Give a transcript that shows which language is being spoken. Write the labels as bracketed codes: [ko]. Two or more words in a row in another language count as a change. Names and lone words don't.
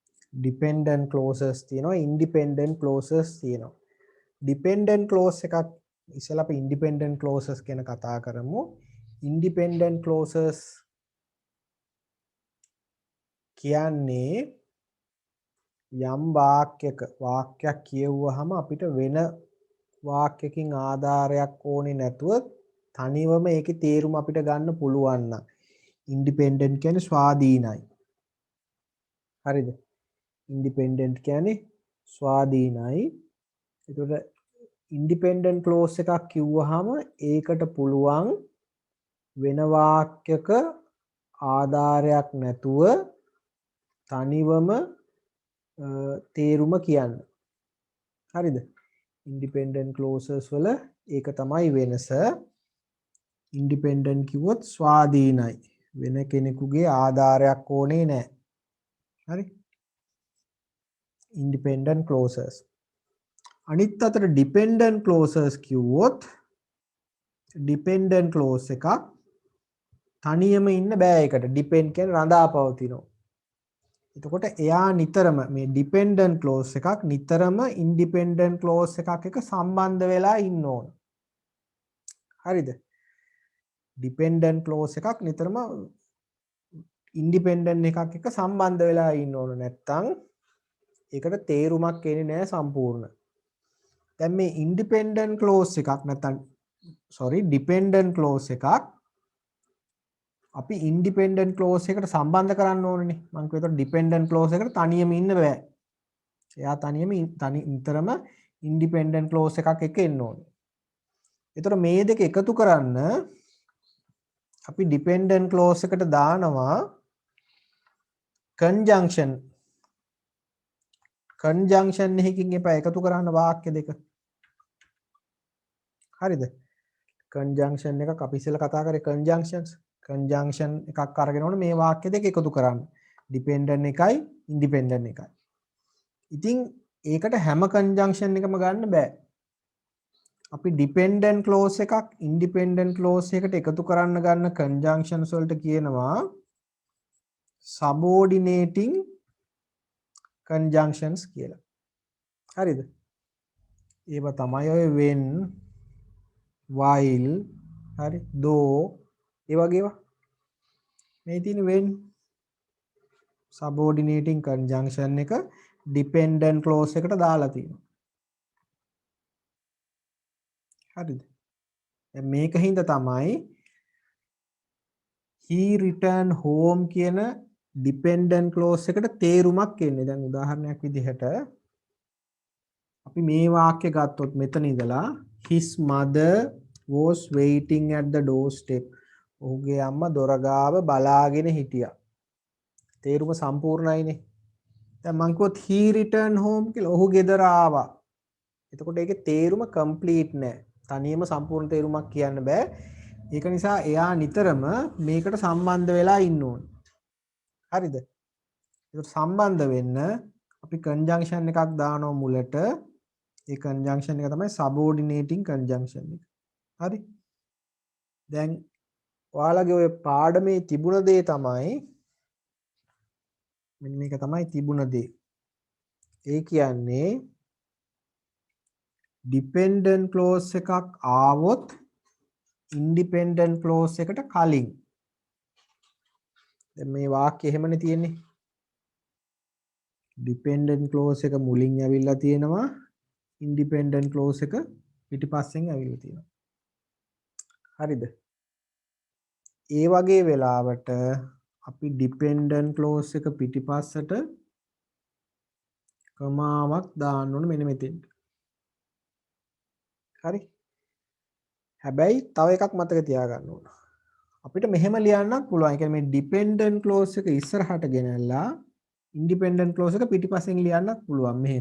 [en] dependent clauses [si] තියෙනවා [en] independent clauses [si] තියෙනවා. [en] dependent clause [si] එකක් ඉස්සෙල්ලා අපි [en] independent clauses [si] ගැන කතා කරමු. [en] independent clauses [si] කියන්නේ යම් වාක්‍යයක් කියවුවාම අපිට වෙන වාක්‍යකින් ආධාරයක් ඕනේ නැතුව තනිවම ඒකේ තේරුම අපිට ගන්න පුළුවන් නම් independent කියන්නේ ස්වාධීනයි. හරිද? independent කියන්නේ ස්වාධීනයි. ඒතකොට [en] independent clause [si] එකක් කිව්වහම ඒකට පුළුවන් වෙන වාක්‍යක ආධාරයක් නැතුව තනිවම තේරුම කියන්න. හරිද? [en] independent clauses [si] වල ඒක තමයි වෙනස. independent කිව්වොත් ස්වාධීනයි. වෙන කෙනෙකුගේ ආධාරයක් ඕනේ නැහැ. හරි? [en] independent clauses. [si] අනිත් අතට [en] dependent clauses [si] කිව්වොත් [en] dependent clause [si] එකක් තනියම ඉන්න බෑ ඒකට. depend කියන්නේ රඳා පවතිනවා. එතකොට එයා නිතරම මේ [en] dependent clause [si] එකක් නිතරම [en] independent clause [si] එකක් එක්ක සම්බන්ධ වෙලා ඉන්න ඕන. හරිද? [en] dependent clause [si] එකක් නිතරම independent එකක් එක්ක සම්බන්ධ වෙලා ඉන්න ඕන. නැත්තම් ඒකට තේරුමක් එන්නේ නැහැ සම්පූර්ණ. දැන් මේ [en] independent clause [si] එකක් නැත්තම් [en] dependent clause [si] එකක් අපි [en] independent clause [si] එකට සම්බන්ධ කරන්න ඕනනේ. මම කියුවා [en] dependent clause [si] එකට තනියම ඉන්න බෑ. එයා තනියම නිතරම [en] independent clause [si] එකක් එක්ක එන්න ඕනේ. ඒතර මේ දෙක එකතු කරන්න අපි [en] dependent clause [si] එකට දානවා conjunction එකකින් එපා එකතු කරන්න වාක්‍ය දෙක. හරිද? conjunction එකක් අපි ඉස්සෙල්ලා කතා කරේ conjunction එකක් අරගෙන ඕනේ මේ වාක්‍ය දෙක එකතු කරන්න. dependent එකයි independent එකයි. ඉතින් ඒකට හැම conjunction එකම ගන්න බෑ. අපි [en] dependent clause [si] එකක් [en] independent clause [si] එකට එකතු කරන්න ගන්න conjunctions වලට කියනවා [en] subordinating conjunctions [si] කියලා. හරිද? ඒවා තමයි ඔය [en] when, while, [si] හරි, though ඒ වගේ ඒවා. මේ තියෙන [en] when subordinating conjunction [si] එක [en] dependent clause [si] එකට දාලා තියෙනවා. හරිද? දැන් මේකින්ද තමයි [en] he returned home [si] කියන [en] dependent clause [si] එකට තේරුමක් එන්නේ. දැන් උදාහරණයක් විදිහට අපි මේ වාක්‍ය ගත්තොත් මෙතන ඉඳලා [en] his mother was waiting at the doorstep. [si] ඔහුගේ අම්මා දොර ගාව බලාගෙන හිටියා. තේරුම සම්පූර්ණයිනේ. දැන් මං කිව්වොත් [en] he returned home [si] කියලා ඔහු ගෙදර ආවා. එතකොට ඒකේ තේරුම complete නෑ. තනියම සම්පූර්ණ තේරුමක් කියන්න බෑ. ඒක නිසා එයා නිතරම මේකට සම්බන්ධ වෙලා ඉන්න ඕනේ. හරිද? ඒක සම්බන්ධ වෙන්න අපි conjunction එකක් දානවා මුලට. ඒ conjunction එක තමයි [en] subordinating conjunction [si] එක. හරි? දැන් ඔයාලගේ ඔය පාඩමේ තිබුණ දේ තමයි මෙන්න මේක තමයි තිබුණ දේ. ඒ කියන්නේ [en] dependent clause [si] එකක් ආවොත් [en] independent clause [si] එකට කලින්. දැන් මේ වාක්‍ය එහෙමනේ තියෙන්නේ. [en] dependent clause [si] එක මුලින් ඇවිල්ලා තියෙනවා. [en] independent clause [si] එක පිටිපස්සෙන් ඇවිල්ලා තියෙනවා. හරිද? ඒ වගේ වෙලාවට අපි [en] dependent clause [si] එක පිටිපස්සට කමාවක් දාන්න ඕන මෙන්න මෙතෙන්ට. හරි? හැබැයි තව එකක් මතක තියාගන්න ඕන. අපිට මෙහෙම ලියන්නත් පුළුවන්. ඒ කියන්නේ මේ [en] dependent clause [si] එක ඉස්සරහට ගෙනල්ලා [en] independent clause [si] එක පිටිපස්සෙන් ලියන්නත් පුළුවන් මෙහෙම.